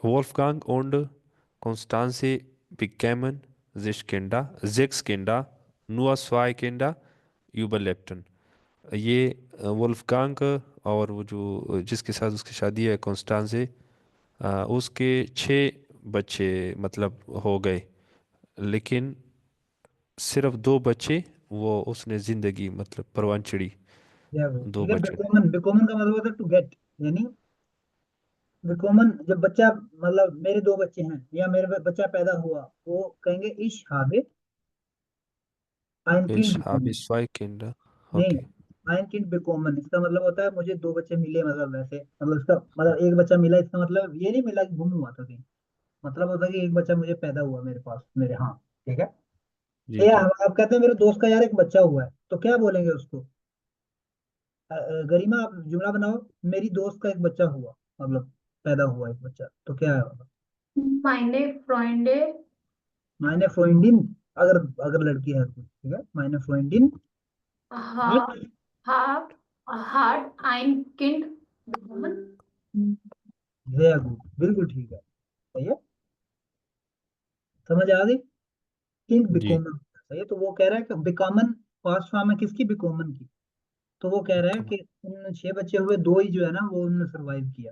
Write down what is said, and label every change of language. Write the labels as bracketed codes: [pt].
[de] Wolfgang und Constanze bekamen sechs Kinder, nur zwei Kinder überlebten. [hi] ये वुल्फगांग और वो जो जिसके साथ उसकी शादी है कॉन्स्टेंसे, उसके 6 बच्चे मतलब हो गए, लेकिन सिर्फ 2 बच्चे वो उसने जिंदगी मतलब परवान चढ़ी, या वो, दो ठीक है। बच्चों ने। बिकोमन, बिकोमन का मतलब होता है टू गेट, यानी बिकोमन जब बच्चा, मतलब मेरे 2 बच्चे हैं या मेरे बच्चा पैदा हुआ, वो कहेंगे [de] इश habe ein Kind Ich habe bekommen। 2 Kinder. [hi] नहीं, [en] Okay. [de] ein Kind bekommen [hi] इसका मतलब होता है मुझे 2 बच्चे मिले, मतलब वैसे, मतलब इसका मतलब एक बच्चा मिला, इसका मतलब ये नहीं मिला कि गुम हुआ था कहीं, मतलब होता है कि एक बच्चा मुझे पैदा हुआ मेरे पास, मेरे, हाँ। ठीक है। जी या जी। हम आप कहते हैं मेरे दोस्त का यार एक बच्चा हुआ है, तो क्या बोलेंगे उसको? गरिमा, आप जुमला बनाओ, मेरी दोस्त का एक बच्चा हुआ, मतलब पैदा हुआ एक बच्चा, तो क्या है? [de] Meine Freunde [hi] मायने फ्रोइंडिन, अगर अगर लड़की है तो, ठीक है, मायने फ्रोइंडिन [de] ha, hat, hat ein Kind bekommen. [hi] Very good, बिल्कुल ठीक है, सही है। समझ आ गई? किंग जी। बिकोमन, सही है। तो वो कह रहा है कि बिकॉमन पास्ट फॉर्म है किसकी? बिकोमन की। तो वो कह रहा है कि उन 6 बच्चे हुए, 2 ही जो है ना वो उन्होंने सरवाइव किया।